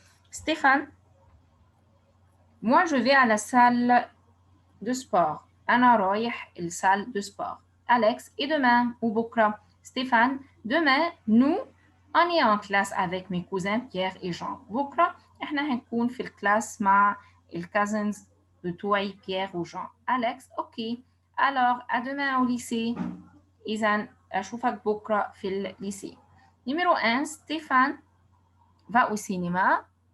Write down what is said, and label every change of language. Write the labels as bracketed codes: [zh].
[fr] Stéphane, moi je vais à la salle de sport. [ar] أنا رايح [fr] الsalle de sport. Alex, et demain ou بكرة? Stéphane, demain, nous, on est en classe avec mes cousins Pierre et Jean. [ar] بكرة إحنا هنكون في الكلاس مع الcousins بتوعي Pierre ou Jean. [fr] Alex, ok. Alors, à demain au lycée. [ar] إذا أشوفك بكرة في الليسي. [fr] Numéro 1, Stéphane va au cinéma.